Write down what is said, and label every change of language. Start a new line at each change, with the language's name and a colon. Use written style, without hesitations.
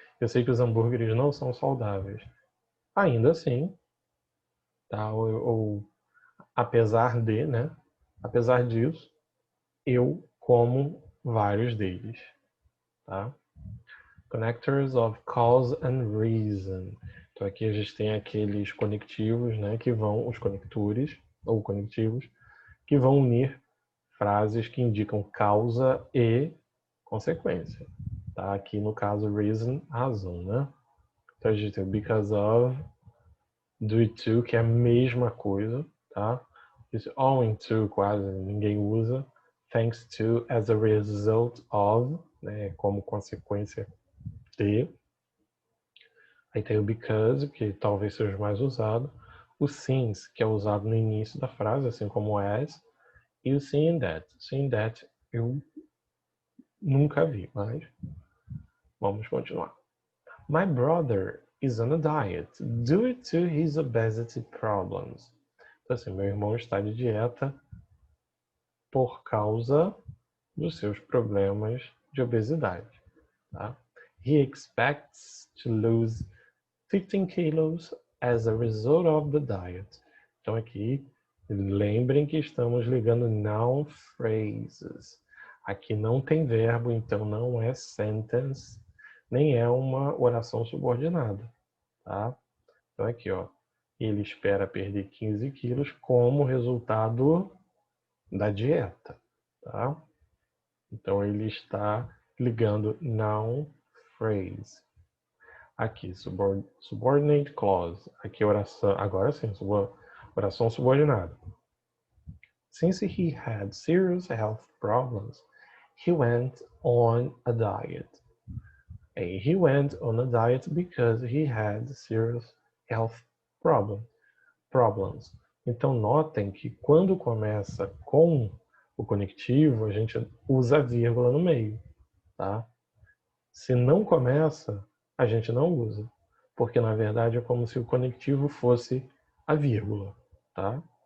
Portuguese: Eu sei que os hambúrgueres não são saudáveis. Ainda assim, tá? Ou apesar de, né? Apesar disso, eu como vários deles, tá?
English: Connectors of cause and reason.
Portuguese: Então aqui a gente tem aqueles conectivos, né, que vão, os conectores ou conectivos, que vão unir frases que indicam causa e consequência. Tá? Aqui no caso reason, razão, né? Então a gente tem because of, due to, que é a mesma coisa, tá? Esse owing to quase ninguém usa. Thanks to, as a result of, né, como consequência de. Aí tem o because, que talvez seja o mais usado. O since, que é usado no início da frase, assim como as. E o seeing that. Seeing that eu nunca vi, mas vamos continuar.
English: My brother is on a diet due to his obesity problems.
Portuguese: Então assim, meu irmão está de dieta por causa dos seus problemas de obesidade. Tá?
English: He expects to lose 15 kilos as a result of the diet.
Portuguese: Então aqui, lembrem que estamos ligando noun phrases. Aqui não tem verbo, então não é sentence, nem é uma oração subordinada. Tá? Então aqui, ó, ele espera perder 15 quilos como resultado da dieta. Tá? Então ele está ligando noun phrase. Aqui, subordinate clause. Aqui, oração, agora sim, oração subordinada.
English: Since he had serious health problems, he went on a diet. He went on a diet because he had serious health problems.
Portuguese: Então, notem que quando começa com o conectivo, a gente usa a vírgula no meio, tá? Se não começa, a gente não usa, porque na verdade é como se o conectivo fosse a vírgula, tá?